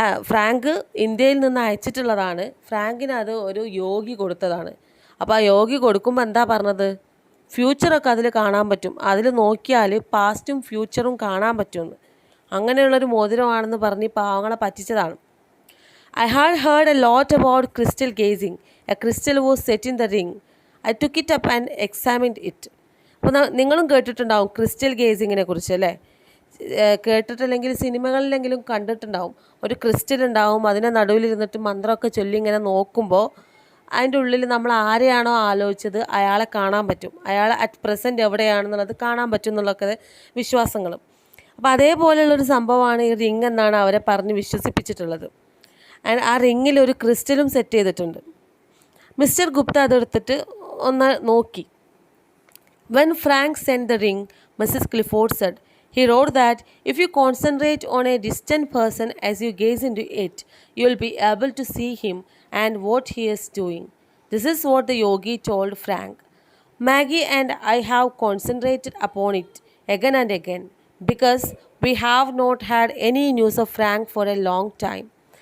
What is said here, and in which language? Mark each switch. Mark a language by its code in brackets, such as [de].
[ml] Frank ഇന്ത്യയിൽ നിന്ന് അയച്ചിട്ടുള്ളതാണ്. ഫ്രാങ്കിന് അത് ഒരു യോഗി കൊടുത്തതാണ്. അപ്പോൾ ആ യോഗി കൊടുക്കുമ്പോൾ എന്താ പറഞ്ഞത്? ഫ്യൂച്ചറൊക്കെ അതിൽ കാണാൻ പറ്റും, അതിൽ നോക്കിയാൽ പാസ്റ്റും ഫ്യൂച്ചറും കാണാൻ പറ്റുമെന്ന്. അങ്ങനെയുള്ളൊരു മോതിരമാണെന്ന് പറഞ്ഞ് പാവങ്ങളെ പറ്റിച്ചതാണ്. [en] I had heard a lot about crystal gazing. A crystal was set in the ring. I took it up and examined it. [ml] അപ്പോൾ നിങ്ങളും കേട്ടിട്ടുണ്ടാവും ക്രിസ്റ്റൽ ഗേസിങ്ങിനെ കുറിച്ച് അല്ലേ? കേട്ടിട്ടില്ലെങ്കിൽ സിനിമകളിലെങ്കിലും കണ്ടിട്ടുണ്ടാവും. ഒരു ക്രിസ്റ്റൽ ഉണ്ടാവും, അതിൻ്റെ നടുവിലിരുന്നിട്ട് മന്ത്രമൊക്കെ ചൊല്ലി ഇങ്ങനെ നോക്കുമ്പോൾ അതിൻ്റെ ഉള്ളിൽ നമ്മൾ ആരെയാണോ ആലോചിച്ചത് അയാളെ കാണാൻ പറ്റും, അയാൾ [en] at present [ml] എവിടെയാണെന്നുള്ളത് കാണാൻ പറ്റും എന്നുള്ളതൊക്കെ വിശ്വാസങ്ങളും. അപ്പോൾ അതേപോലെയുള്ളൊരു സംഭവമാണ് ഈ റിങ് എന്നാണ് അവരെ പറഞ്ഞ് വിശ്വസിപ്പിച്ചിട്ടുള്ളത്. ആൻഡ് ആ റിങ്ങിൽ ഒരു ക്രിസ്റ്റലും സെറ്റ് ചെയ്തിട്ടുണ്ട്. മിസ്റ്റർ ഗുപ്ത അതെടുത്തിട്ട് ഒന്ന് നോക്കി. [en] When Frank sent the ring, Mrs. Clifford said, he wrote that if you concentrate on a distant person as you gaze into it, you will be able to see him and what he is doing. This is what the yogi told Frank. Maggie and I have concentrated upon it again and again because we have not had any news of Frank for a long time.